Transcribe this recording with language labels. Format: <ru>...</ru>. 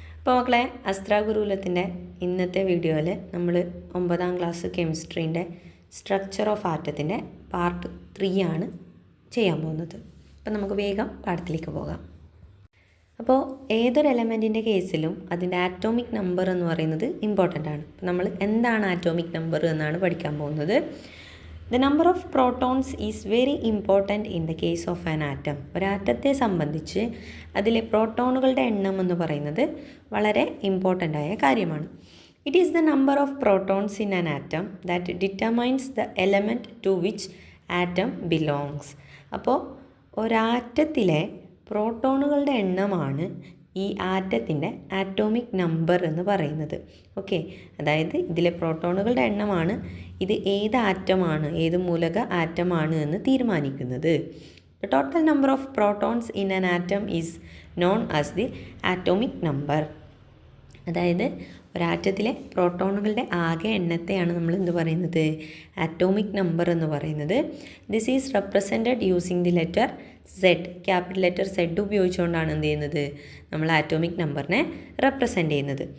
<ml>അപ്പോൾ മക്കളെ, അസ്ത്ര ഗുരുകുലത്തിൻ്റെ ഇന്നത്തെ വീഡിയോയിൽ നമ്മൾ 9ാം ക്ലാസ് കെമിസ്ട്രീൻ്റെ സ്ട്രക്ചർ ഓഫ് ആറ്റത്തിൻ്റെ പാർട്ട് 3 ആണ് ചെയ്യാൻ പോകുന്നത്. അപ്പോൾ നമുക്ക് വേഗം പാഠത്തിലേക്ക് പോകാം. അപ്പോൾ ഏതൊരു എലമെൻറ്റിൻ്റെ കേസിലും അതിൻ്റെ ആറ്റോമിക് നമ്പർ എന്ന് പറയുന്നത് ഇമ്പോർട്ടൻ്റ് ആണ്. അപ്പോൾ നമ്മൾ എന്താണ് ആറ്റോമിക് നമ്പർ എന്നാണ് പഠിക്കാൻ പോകുന്നത്.</ml> <en>The number of protons is very important in the case of an atom.</en> <ml>ഒരു ആറ്റത്തെ സംബന്ധിച്ച് അതിലെ പ്രോട്ടോണുകളുടെ എണ്ണം എന്ന് പറയുന്നത് വളരെ ഇമ്പോർട്ടൻ്റ് ആയ കാര്യമാണ്.</ml> <en>It is the number of protons in an atom that determines the element to which atom belongs.</en> <ml>അപ്പോൾ ഒരാറ്റത്തിലെ പ്രോട്ടോണുകളുടെ എണ്ണമാണ് ഈ ആറ്റത്തിൻ്റെ ആറ്റോമിക് നമ്പർ എന്ന് പറയുന്നത്. ഓക്കെ, അതായത് ഇതിലെ പ്രോട്ടോണുകളുടെ എണ്ണമാണ് ഇത് ഏത് ആറ്റമാണ്, ഏത് മൂലക ആറ്റമാണ് എന്ന് തീരുമാനിക്കുന്നത്.</ml> <en>The total number of protons in an atom is known as the atomic number.</en> <ml>അതായത് ഒരാറ്റത്തിലെ പ്രോട്ടോണുകളുടെ ആകെ എണ്ണത്തെയാണ് നമ്മൾ എന്ത് പറയുന്നത്, ആറ്റോമിക് നമ്പർ എന്ന് പറയുന്നത്.</ml> <en>This is represented using the letter zed.</en> <ml>Capital letter Z ഉപയോഗിച്ചുകൊണ്ടാണ് എന്ത് ചെയ്യുന്നത്, നമ്മൾ ആറ്റോമിക് നമ്പറിനെ റെപ്രസെൻ്റ് ചെയ്യുന്നത്.</ml>